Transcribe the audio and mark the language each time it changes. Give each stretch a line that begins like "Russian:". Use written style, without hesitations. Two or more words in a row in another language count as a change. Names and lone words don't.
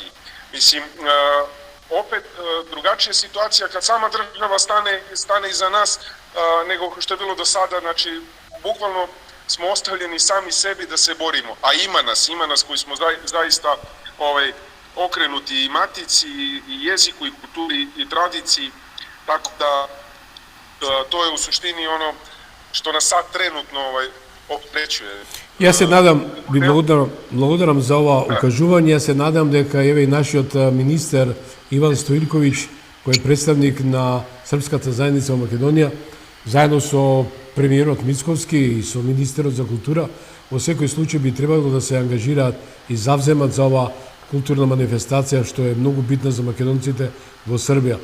Serbian: Mislim, opet drugačija situacija kad sama država stane iza nas nego što je bilo do sada, znači bukvalno smo ostavljeni sami sebi da se borimo, a ima nas koji smo zaista okrenuti i matici, i jeziku, i kulturi, i tradiciji, tako da to je u suštini ono što nas sad trenutno opterećuje.
Macedonian: Ја се надам, ви благодарам за ова укажување, ја се надам дека еве и нашиот министер Иван Стоилковиќ, кој е представник на српската заедница во Македонија, заедно со премиерот Мицковски и со министерот за култура, во секој случај би требало да се ангажираат и завземат за ова културна манифестација, што е многу битна за македонците во Србија.